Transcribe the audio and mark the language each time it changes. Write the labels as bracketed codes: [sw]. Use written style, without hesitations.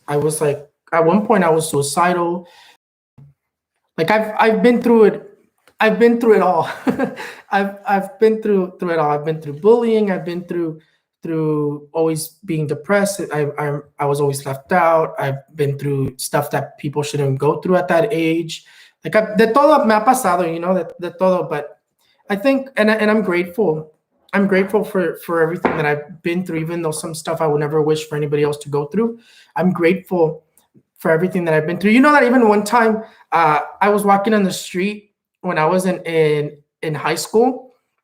[en] I was like, at one point I was suicidal. Like I've been through it. I've been through it all. I've been through it all. I've been through bullying. I've been through always being depressed. I was always left out. I've been through stuff that people shouldn't go through at that age. [es] Like de todo me ha pasado, de todo. [en] But I think, and I'm grateful. I'm grateful for everything that I've been through, even though some stuff I would never wish for anybody else to go through. I'm grateful for everything that I've been through. You know that even one time I was walking on the street when I was in high school.